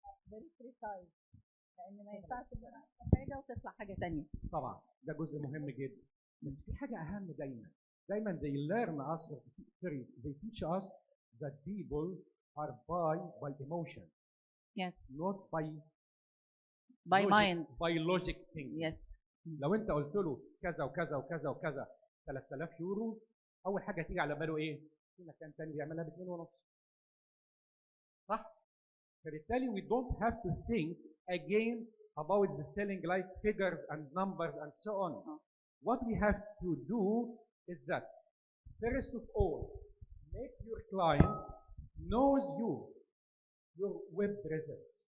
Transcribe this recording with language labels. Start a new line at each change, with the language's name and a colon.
English: very precise
Arabic: لان ما ينفعش ان انا أعمل حاجه وتطلع حاجه ثانيه. طبعا ده جزء مهم جدا، بس في حاجه اهم دايما
English: they learn us sorry they teach us that people are by emotion. Yes. Not by logic, mind. by logic thinking. Yes.
Arabic: لو انت قلت له كذا وكذا وكذا وكذا 3000 يورو، اول حاجه تيجي على باله ايه؟ في مكان تاني بيعملها ب 2.5. صح؟ فبالتالي
English: we don't have to think again about the selling like figures and numbers and so on. What we have to do is that first of all, make your client knows you, your web presence.